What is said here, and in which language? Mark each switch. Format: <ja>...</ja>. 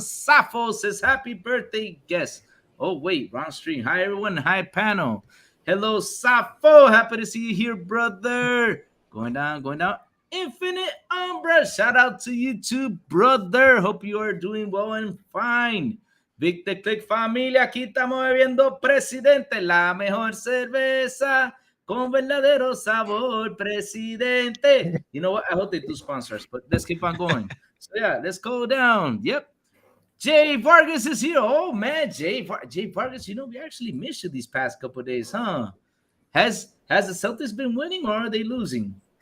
<en>Sappho says happy birthday, guest. Oh, wait, wrong stream. Hi, everyone. Hi, panel. Hello, Sappho. Happy to see you here, brother. Going down. Infinite Umbra. Shout out to you too, brother. Hope you are doing well and fine. Victor Click Familia.</en> <es>Aquí estamos bebiendo Presidente, la mejor cerveza con verdadero sabor, Presidente.</es> <en>You know what? I hope they do sponsors, but let's keep on going. So, yeah, let's go down. Yep. Jay Vargas is here. Oh, man, Jay Vargas, we actually missed you these past couple of days, huh? Has the Celtics been winning or are they losing?</en>